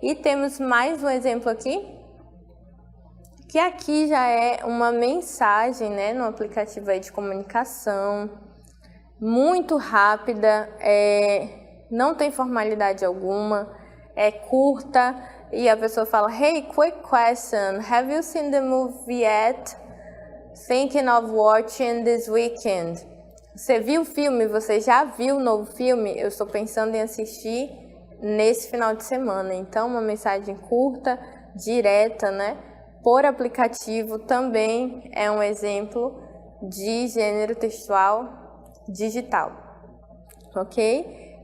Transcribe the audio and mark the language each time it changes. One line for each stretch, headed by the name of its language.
Portuguese: E temos mais um exemplo aqui, que aqui já é uma mensagem, né, no aplicativo aí de comunicação, muito rápida, não tem formalidade alguma, é curta, e a pessoa fala:
English: Hey, quick question, have you seen the movie yet? Thinking of watching this weekend.
Portuguese: Você viu o filme? Você já viu o novo filme? Eu estou pensando em assistir nesse final de semana. Então, uma mensagem curta, direta, né? Por aplicativo, também é um exemplo de gênero textual digital, ok?